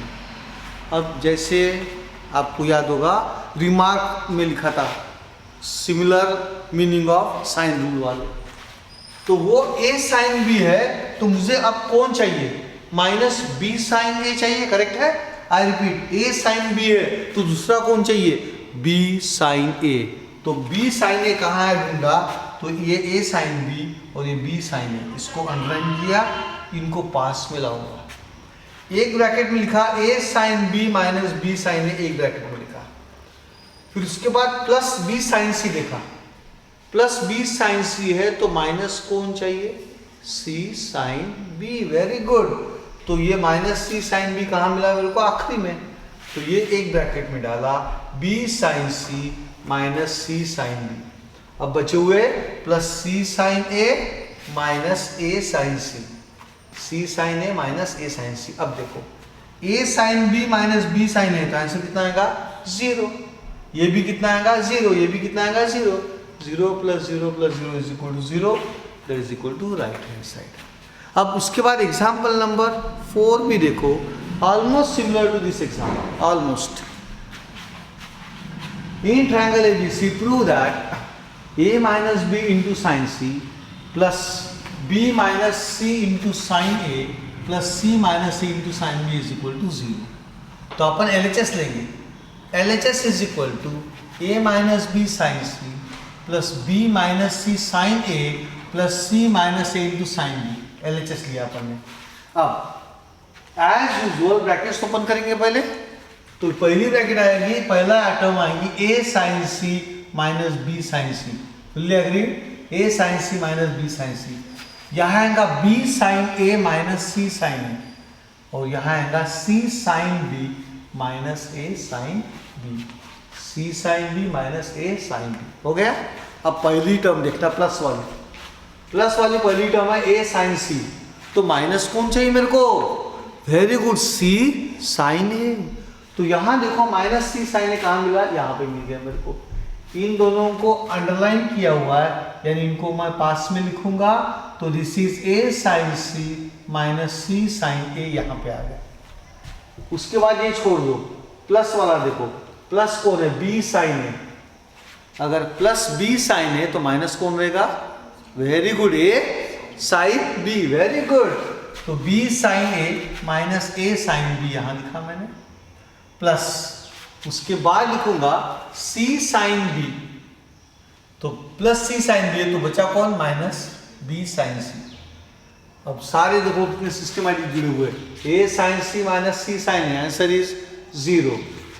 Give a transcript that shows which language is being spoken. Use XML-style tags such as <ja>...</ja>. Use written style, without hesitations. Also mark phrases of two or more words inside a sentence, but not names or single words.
<hi>अब जैसे आपको याद होगा रिमार्क में लिखा था</hi> <en>similar meaning of sine rule</en> <hi>वाले, तो वो A sin B है, तो मुझे अब कौन चाहिए? माइनस B sin A चाहिए, करेक्ट है?</hi> <en>I repeat,</en> <hi>A sin B है तो दूसरा कौन चाहिए? B sin A। तो B sin A कहाँ है ढूंढा? तो ये A sin B और ये B sin A, इसको अंडरलाइन किया, इनको पास में लाऊंगा। एक ब्रैकेट में लिखा A sin B माइनस B sin A, एक ब्रैकेट में लिखा। फिर उसके बाद प्लस B sin C देखा, प्लस B sin C है तो माइनस कौन चाहिए? C sin B।</hi> <en>very good,</en> <hi>तो ये माइनस C sin B कहाँ मिला मेरे को? आखिरी में, तो ये एक ब्रैकेट में डाला B sin C माइनस C sin B। अब बचे हुए प्लस C sin A माइनस A sin C, C sin A माइनस A sin C। अब देखो A sin B माइनस B sin A, तो आंसर कितना आएगा? 0। ये भी कितना आएगा? 0। ये भी कितना आएगा? 0।</hi> <en>0 + 0 + 0 is equal to 0, that is equal to right hand side।</en> <hi>अब उसके बाद</hi> <en>example number 4</en> <hi>भी देखो,</hi> <en>almost similar to this example,</en> <hi>ऑलमोस्ट।</hi> <en>in triangle ABC, prove that A minus B into sin C plus B minus C into sin A plus C minus C into sin B is equal to 0।</en> <hi>तो अपन LHS लेंगे,</hi> <en>LHS is equal to A minus B sin C plus B minus C sin A plus C minus A into sin B।</en> <hi>LHS लिया अपन ने। अब</hi> <en>as usual brackets open</en> <hi>करेंगे पहले, तो पहली ब्रैकेट आएगी, पहला टर्म आएगी A sin C minus B sin C,</hi> <en>fully agree?</en> <hi>A sin C minus B sin C। यहाँ आएगा B sin A minus C sin A, और यहाँ आएगा C sin B minus A sin B, C sin B minus A sin B। हो गया? अब पहली टर्म देखना, प्लस वाली पहली टर्म है A sin C, तो माइनस कौन चाहिए मेरे को?</hi> <en>very good,</en> <hi>C sin A। तो यहाँ देखो माइनस C sin A कहाँ मिला? यहाँ पे मिल गया मेरे को। इन दोनों को अंडरलाइन किया हुआ है, यानी इनको मैं पास में लिखूंगा, तो</hi> <en>this is A sin C minus C sin A,</en> <hi>यहाँ पे आ गया। उसके बाद ये छोड़ दो, प्लस वाला देखो, प्लस कौन है? B sin A। अगर प्लस B sin A तो माइनस कौन रहेगा?</hi> <en>very good, A sin B, very good.</en> <hi>तो B sin A माइनस A sin B यहाँ लिखा मैंने, प्लस उसके बाद लिखूंगा C sin B, तो प्लस C sin B तो बचा कौन? माइनस B sin C। अब सारे देखो कितने सिस्टमैटिक जुड़े हुए, A sin C माइनस C sin A,</hi> <en>answer is 0.</en>